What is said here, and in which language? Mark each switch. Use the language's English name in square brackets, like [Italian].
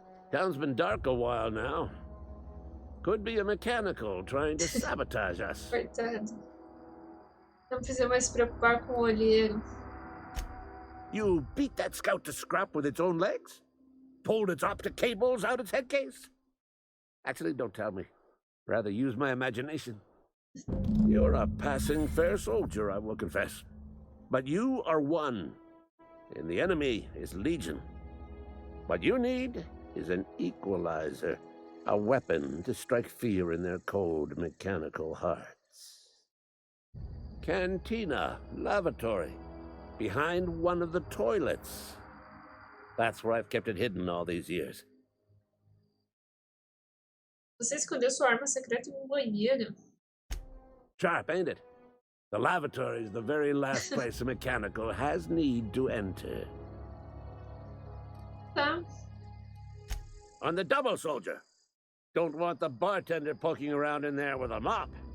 [English] Town's been dark a while now. Could be a mechanical trying to sabotage us. [Portuguese] Coitado. Não precisa mais se preocupar com o olheiro. [English] You beat that scout to scrap with its own legs? Pulled its optic cables out its head case? Actually, don't tell me. Rather use my imagination. You're a passing fair soldier, I will confess. But you are one, and the enemy is legion. What you need is an equalizer, a weapon to strike fear in their cold, mechanical hearts. Cantina, lavatory, behind one of the toilets. That's where I've kept it hidden all these years. [Portuguese] Você escondeu sua arma secreta em um banheiro. [English] Sharp, ain't it? The lavatory is the very last place a mechanical has need to enter. [Portuguese] Tá. [English] On the double, soldier. Don't want the bartender poking around in there with a mop.